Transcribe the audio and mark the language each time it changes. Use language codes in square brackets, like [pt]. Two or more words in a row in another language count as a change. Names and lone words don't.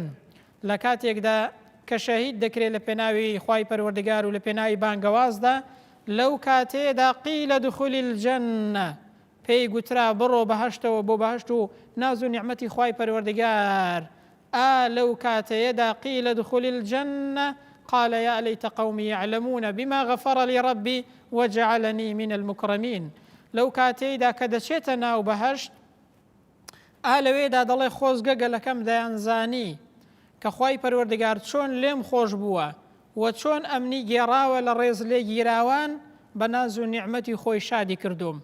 [ckb] لە کاتێکدا کە شەهید دەکرێت لە پێناوی خوای پەروەردگار و لە پێناوی بانگەوازدا، لەو کاتێدا [ar] قیل دخولی الجەنە، [ckb] پێی گوترا بڕۆ بەهەشتەوە بۆ بەهەشت و ناز و نیعمەتی خوای پەروەردگار. لەو کاتەیەدا [ar] قیل دخولی الجەنە قال يا ليت قومي يعلمون بما غفر لي ربي وجعلني من المكرمين. [ckb] لەو کاتەیەدا کە دەچێتە ناو بەهەشت، لەوێدا دەڵێ خۆزگە گەلەکەم دەیانزانی کە خوای پەروەردگار چۆن لێم خۆش بووە و چۆن ئەمنی گێڕاوە لە ڕێز لێ گیراوان بە ناز و نیعمەتی خۆی شادی کردوم.